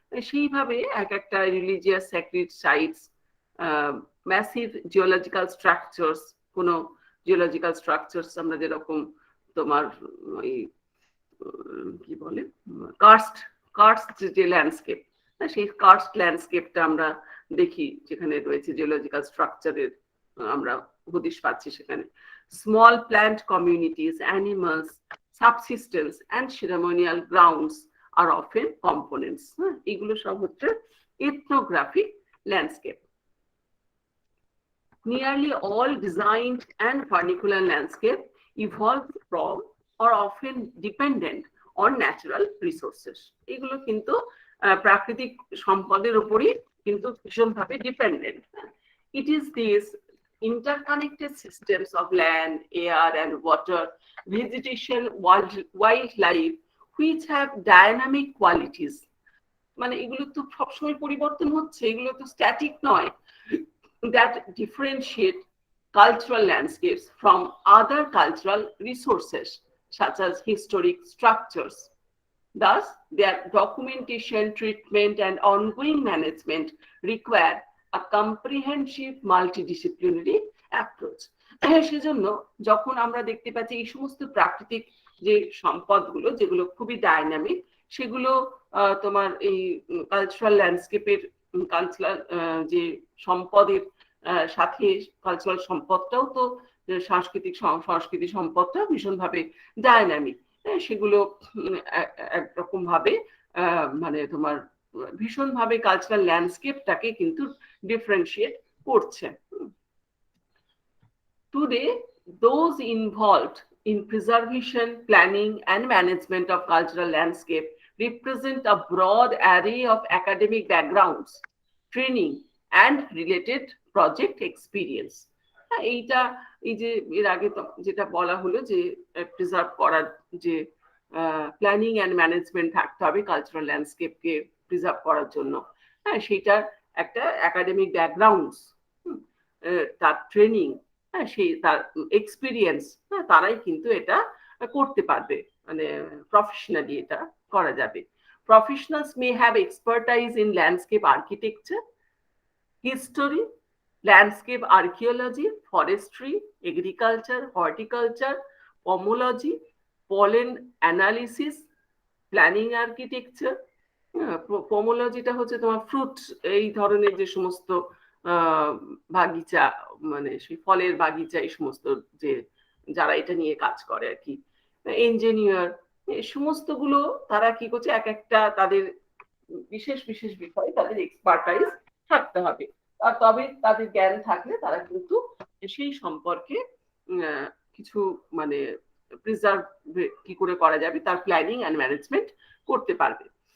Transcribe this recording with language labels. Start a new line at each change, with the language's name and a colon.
Bangla: সেইভাবে এক একটা religious sacred sites, massive geological structures, কোনো জিওলজিক্যাল স্ট্রাকচারস আমরা যেরকম তোমার ওই কি বলে কার্স্ট যে ল্যান্ডস্কেপ, সেই কার্স্ট ল্যান্ডস্কেপটা আমরা দেখি যেখানে রয়েছে জিওলজিক্যাল স্ট্রাকচারের আমরা হদিশ পাচ্ছি সেখানে।
English: Small plant communities, animals, subsistence and ceremonial grounds আর often components.
Bangla: এগুলো সব হচ্ছে
English: ethnographic landscape. Nearly all designed and vernacular landscape evolved from or often dependent on natural resources.
Bangla: এগুলো কিন্তু প্রাকৃতিক সম্পদের উপরই কিন্তু ভীষণভাবে dependent.
English: It is these interconnected systems of land, air, and water, vegetation, wildlife, which have dynamic qualities.
Bangla: মানে এগুলো তো সবসময় পরিবর্তন হচ্ছে, এগুলো তো স্ট্যাটিক নয়,
English: that differentiate cultural landscapes from other cultural resources such as historic structures. Thus, their documentation, treatment, and ongoing management require a comprehensive multidisciplinary approach.
Bangla: সেজন্য যখন আমরা দেখতে পাচ্ছি এই সমস্ত প্রাকৃতিক যে সম্পদগুলো যেগুলো খুবই ডাইনামিক, সেগুলো তোমার এই কালচারাল ল্যান্ডস্কেপের কালচারাল যে সম্পদের সাথে কালচারাল সম্পদটাও তো সংস্কৃতি সম্পদটা ভীষণভাবে ডাইনামিক। সেগুলো একরকম ভাবে মানে তোমার ভীষণভাবে কালচারাল ল্যান্ডস্কেপটাকে কিন্তু ডিফারেন্সিয়েট করছে।
English: Today, those involved in preservation, planning, and management of cultural landscape represent a broad array of academic backgrounds, training, and related project experience.
Bangla: এইটা এই যে এর আগে যেটা বলা হলো যে প্রিজার্ভ করার যে প্ল্যানিং অ্যান্ড ম্যানেজমেন্ট থাকতে হবে কালচারাল ল্যান্ডস্কেপকে প্রিজার্ভ করার জন্য, হ্যাঁ সেইটার একটা একাডেমিক ব্যাকগ্রাউন্ডস, তার ট্রেনিং, হ্যাঁ সেই তার এক্সপিরিয়েন্স, হ্যাঁ তারাই কিন্তু এটা করতে পারবে, মানে প্রফেশনালি এটা করা যাবে।
English: Professionals may have expertise in landscape architecture, history, landscape archaeology, forestry, agriculture, horticulture, pomology, pollen analysis, planning architecture.
Bangla: পোমোলজিটা হচ্ছে তোমার ফ্রুট এই ধরনের যে সমস্ত বাগিচা, মানে সেই ফলের বাগিচা, এই সমস্ত যে যারা এটা নিয়ে কাজ করে আর কি, ইঞ্জিনিয়ার, এই সমস্তগুলো তারা কি করছে এক একটা তাদের বিশেষ বিশেষ বিষয়ে তাদের এক্সপার্টাইজ থাকতে হবে, আর তবে তাদের জ্ঞান থাকলে তারা কিন্তু সেই সম্পর্কে কিছু মানে প্রিজার্ভ কি করে করা যাবে তার প্ল্যানিং অ্যান্ড ম্যানেজমেন্ট করতে পারবে।